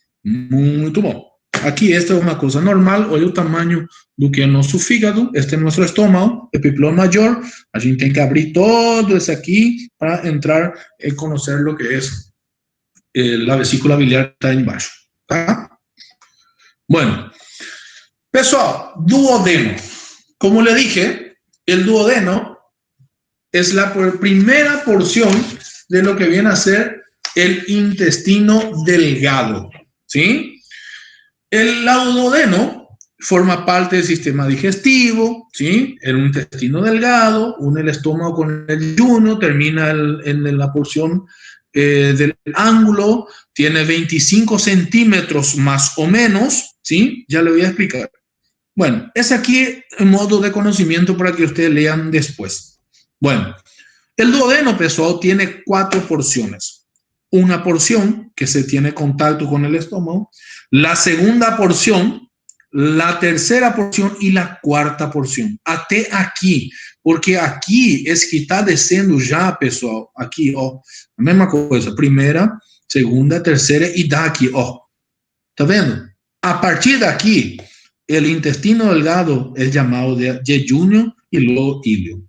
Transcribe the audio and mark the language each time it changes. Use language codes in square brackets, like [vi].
[pt] Muito bom. Aqui esta é uma coisa normal, olha o tamanho do que é nosso fígado, este é nosso estômago, epiplão maior, a gente tem que abrir todo isso aqui para entrar e conhecer o que é a vesícula biliar que está embaixo, tá? [es] Bueno, pessoal, duodeno. Como le dije, el duodeno es la primera porción de lo que viene a ser el intestino delgado, ¿sí? El duodeno forma parte del sistema digestivo, ¿sí? El intestino delgado, une el estómago con el yunio, termina en la porción del ángulo, tiene 25 centímetros más o menos, ¿sí? Ya le voy a explicar. Bueno, es aquí en modo de conocimiento para que ustedes lean después. Bueno, el duodeno, pessoal, tiene 4 porciones. Una porción que se tiene contacto con el estómago, la segunda porción, la tercera porción y la cuarta porción. [pt] Até aqui, porque aqui é que está descendo já, pessoal. Aqui, ó, a mesma coisa. Primeira, segunda, terceira e daqui, ó. Tá vendo? A partir daqui, o intestino delgado é chamado de jejunum e luego ilio.